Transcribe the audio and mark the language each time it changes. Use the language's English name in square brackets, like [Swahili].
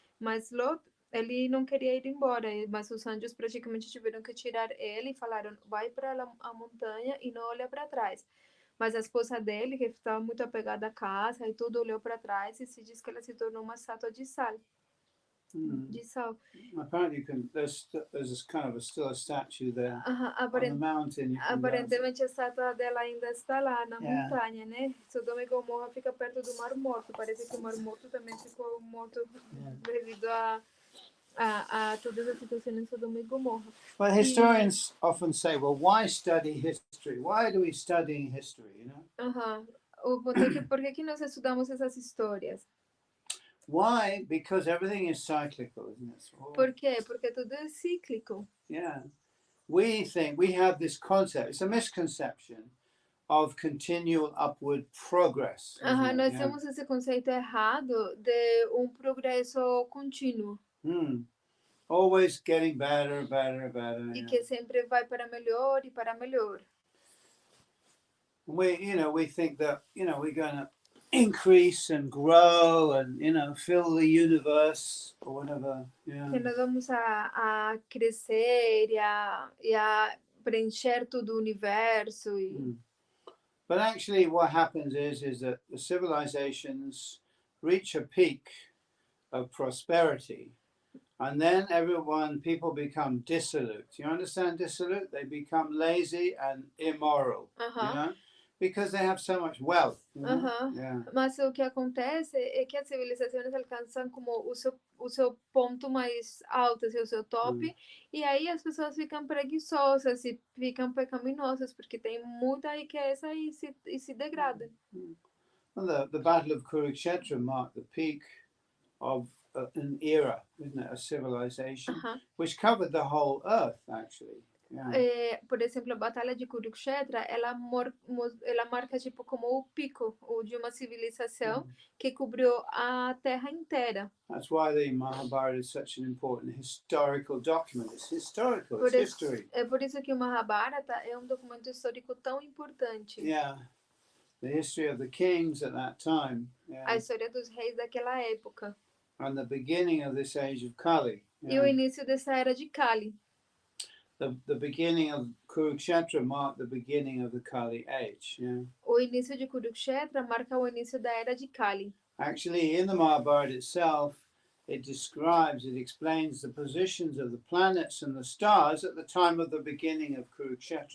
[Portuguese] Mas Lot, ele não queria ir embora, mas os anjos praticamente tiveram que tirar ele e falaram: vai para a montanha e não olha para trás. Mas a esposa dele, que estava muito apegada à casa e tudo, olhou para trás e se diz que ela se tornou uma estátua de sal. De sal. [English] Apparently, there's kind of still a statue there on the mountain. [Portuguese] Aparentemente a estátua dela ainda está lá na montanha, né? Sodoma e Gomorra fica perto do Mar Morto. Parece que o Mar Morto também ficou morto devido a todas as situações em Sodoma e Gomorra. [English] But historians often say, well, why study history? Why do we study history, you know? [Portuguese] O ponto é que por que nós estudamos essas histórias? [English] Why? Because everything is cyclical, isn't it? [Portuguese] Por quê? Porque tudo é cíclico. [English] Yeah. We think we have this concept. It's a misconception of continual upward progress. [Portuguese] Nós temos esse conceito errado de progresso contínuo. [English] Always getting better. [Portuguese] E que sempre vai para melhor e para melhor. [English] We think that, we're going to increase and grow and, fill the universe or whatever. Yeah. [Portuguese] Que nós vamos a crescer e a preencher todo o universo. [English] But actually what happens is that the civilizations reach a peak of prosperity, and then people become dissolute. You understand dissolute? They become lazy and immoral, you know, because they have so much wealth. You know? Yeah. [Portuguese] Mas o que acontece é que as civilizações alcançam como o seu ponto mais alto, assim, o seu top, e aí as pessoas ficam preguiçosas e ficam pecaminosas, porque tem muita riqueza e se degradam. [English] Well, the Battle of Kurukshetra marked the peak of an era, isn't it? A civilization, which covered the whole earth, actually. Yeah. [Portuguese] Por exemplo, a Batalha de Kurukshetra, ela marca tipo como o pico de uma civilização que cobriu a Terra inteira. [English] That's why the Mahabharata is such an important historical document. It's historical, it's history. [Portuguese] É por isso que o Mahabharata é documento histórico tão importante. [English] Yeah. The history of the kings at that time. Yeah. [Portuguese] A história dos reis daquela época. [English] And the beginning of this age of Kali. Yeah. [Portuguese] E o início dessa era de Kali. [English] The beginning of Kurukshetra marked the beginning of the Kali age. Yeah. [Portuguese] O início de Kurukshetra marca o início da era de Kali. [English] Actually, in the Mahabharata itself, it explains the positions of the planets and the stars at the time of the beginning of Kurukshetra.